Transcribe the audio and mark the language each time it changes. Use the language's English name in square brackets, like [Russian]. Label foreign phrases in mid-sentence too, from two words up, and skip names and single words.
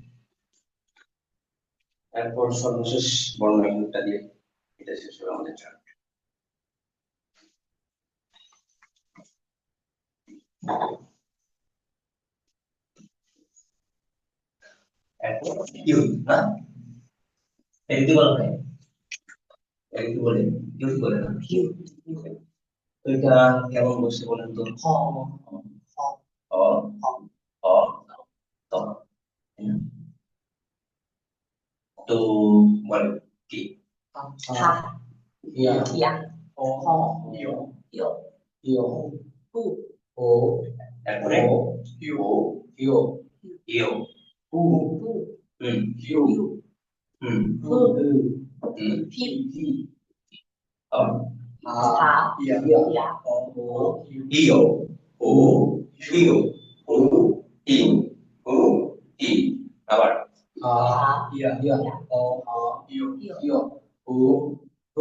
[Bangla] এরপর সর্বশেষ বর্ণমালাটা দিয়ে এটা শেষ হবে আমাদের চার্ট এরপর ইউ না এটা কি বলা হয় এটা কি বলে ইউ কি বলে না ইউ তো এটা কেমন বসে বলেন তো হ অ অ ত তাই না? তো বলে কি হা ইয়া ইয়া ও হ ইও ইও ইও হু ও তারপরে ও ফিউ ও ইও ইউ হু হু ফিউ ইউ হুম হু হুম ফি ফি অ হা ইয়া ইয়া ও ইউ ও ইউ ও ইউ ও ই আবার হা ইয়া ও হা ইও ইও ও হু